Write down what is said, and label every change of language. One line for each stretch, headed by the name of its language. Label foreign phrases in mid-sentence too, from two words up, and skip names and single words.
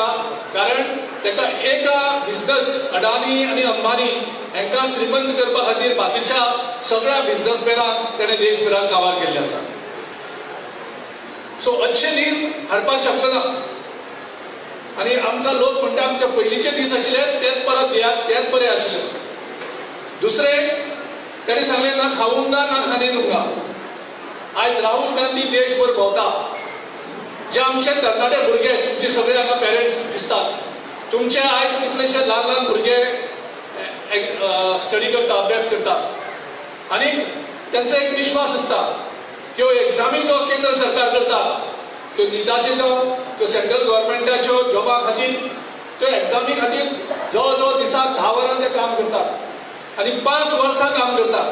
Konkani: कारण ताका एका बिझनस अडानी आनी अंबानी हांकां श्रीमंत करपा खातीर बाकीच्या सगळ्या बिझनसमॅनांक ताणें देशभरांत काबार केल्लें आसा. सो
Hindi: अच्छे दीन
Konkani: हाडपाक शकलो ना. आनी आमकां लोक म्हणटा आमचे पयलींचे दीस आशिल्ले तेच परत दियात, तेच बरें आशिल्ले. दुसरें ताणें सांगलें
Hindi: ना खाऊंगा ना खाने दूंगा.
Konkani: आयज राहुल गांधी देशभर भोंवता. जे आमचे तरणाटे भुरगे, तुमचे सगळे हांगा पेरेंट्स दिसतात, तुमचे आयज कितलेशे ल्हान भुरगे स्टडी करता, अभ्यास करतात. आनी त्यांचो एक विश्वास आसता की ह्यो एग्जामी जो केंद्र सरकार करता त्यो निटाच्यो त्यो सेंट्रल गव्हर्मेंटाच्यो जॉबा खातीर त्यो एग्जामी खातीर जवळ जवळ दिसाक 10 वरां ते काम करतात आनी 5 वर्सां काम करतात.